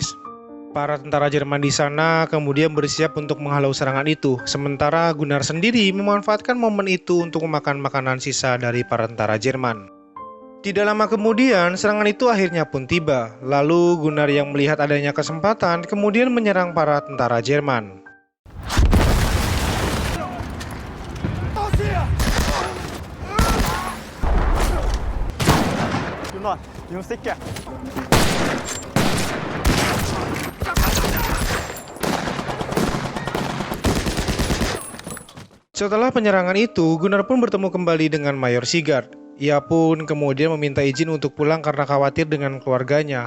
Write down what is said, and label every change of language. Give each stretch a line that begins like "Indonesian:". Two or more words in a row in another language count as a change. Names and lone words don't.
Indonesian: Para tentara Jerman di sana kemudian bersiap untuk menghalau serangan itu, sementara Gunnar sendiri memanfaatkan momen itu untuk memakan makanan sisa dari para tentara Jerman. Tidak lama kemudian, serangan itu akhirnya pun tiba. Lalu Gunnar yang melihat adanya kesempatan kemudian menyerang para tentara Jerman.
Norwegian: Gunnar, vi må stikke.
Indonesian: Setelah penyerangan itu, Gunnar pun bertemu kembali dengan Mayor Sigurd. Ia pun kemudian meminta izin untuk pulang karena khawatir dengan keluarganya.